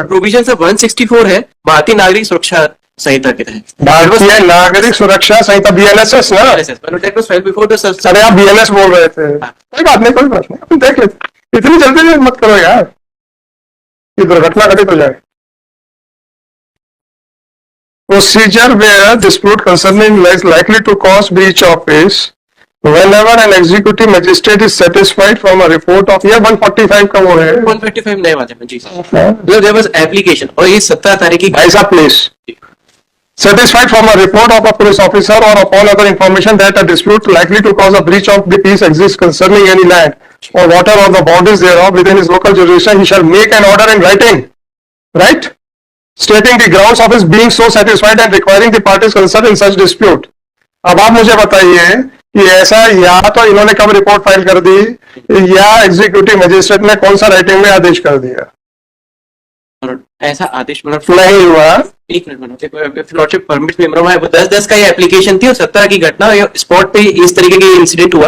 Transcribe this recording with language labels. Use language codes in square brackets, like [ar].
[hi] Provision से 164 है भारतीय नागरिक सुरक्षा संहिता के तहत। भारतीय नागरिक सुरक्षा संहिता बीएनएसएस ना। अरे आप बीएनएस बोल रहे थे, कोई बात नहीं, कोई बात नहीं, अपन देख लेते। इतनी जल्दी मत करो यार, ये दुर्घटना घटित हो जाए। [en] Procedure where dispute concerning is likely to cause breach of peace whenever an executive magistrate is satisfied from a report of year 145 [hi] का वो है 155 नए वाले में जी सर। [en] there was application [hi] और ये 17 तारीख की। भाई साहब please, [en] satisfied from a report of a police officer or upon other information that a dispute likely to cause a breach of the peace exists concerning any land or water or the boundaries thereof within his local jurisdiction, he shall make an order in writing, right, stating the grounds of his being so satisfied and requiring the parties concerned in such dispute। [hi] अब आप मुझे बताइए कि ऐसा या तो इन्होंने कब रिपोर्ट फाइल कर दी या एग्जीक्यूटिव मजिस्ट्रेट ने कौन सा राइटिंग में आदेश कर दिया? ऐसा आदेश मतलब नहीं हुआ। एक मिनट, परमिट मेमोरम है, 10/10 का ये एप्लीकेशन थी और 17 की घटना स्पॉट पे इस तरीके की इंसिडेंट हुआ।